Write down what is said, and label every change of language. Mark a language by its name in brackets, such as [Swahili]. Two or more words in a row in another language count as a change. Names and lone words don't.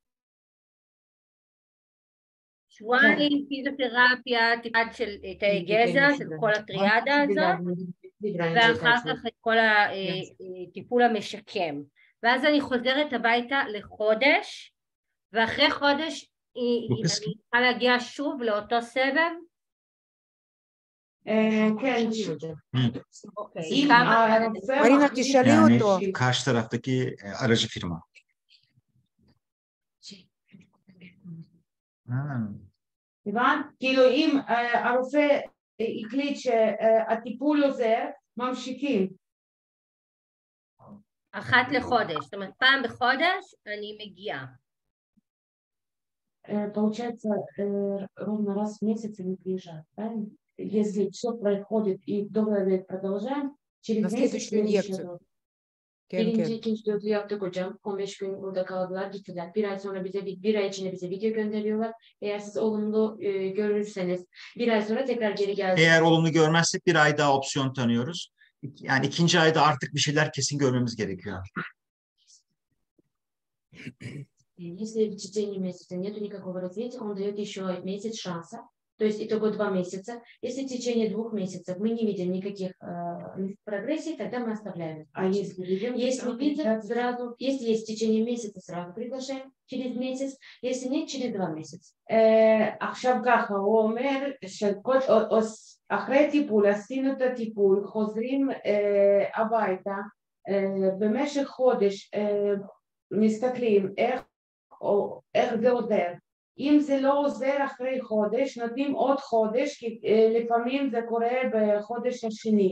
[Hebrew] שבועיים פיזיותרפיה, טיפול של תאי גזע, של כל הטריאדה הזאת, ואחר כך את כל הטיפול המשקם. ואז אני חוזרת הביתה לחודש, ואחרי חודש אני צריכה להגיע שוב לאותו סבב. כן. אוקיי. מרינה, תשאלי אותו. [Turkish] karşı taraftaki aracı firma. [Hebrew] הבנת? כאילו אם הרופא החליט שהטיפול עוזר, ממשיכים. אחת לחודש, זאת אומרת פעם בחודש אני מגיעה. [Russian] Получается, ровно раз в месяц они приезжают, правильно? Если все происходит и долго продолжаем, через месяц следующий раз. [Turkish] Birinci, ikinci, dördü yaptık hocam. 15 gün burada kaldılar, gittiler. Bir ay sonra bir ay içinde bize video gönderiyorlar. Eğer siz olumlu görürseniz bir ay sonra tekrar geri geleceğiz. Eğer olumlu görmezsek bir ay daha opsiyon tanıyoruz. Yani ikinci ayda artık bir şeyler kesin görmemiz gerekiyor. [Russian] Если в течение месяца нет никакого развития, он дает еще месяц шанса. То есть итого 2 месяца. Если в течение 2 месяцев мы не видим никаких прогрессий, тогда мы оставляем. А если видим, сразу, если есть в течение месяца, сразу приглашаем через месяц. Если нет, через 2 месяца. [Hebrew] עכשיו ככה, הוא אומר אחרי טיפול, עשינו את הטיפול, חוזרים הביתה, במשך חודש מסתכלים איך זה עוזר. אם זה לא עוזר אחרי חודש, נותנים עוד חודש, כי לפעמים זה קורה בחודש השני.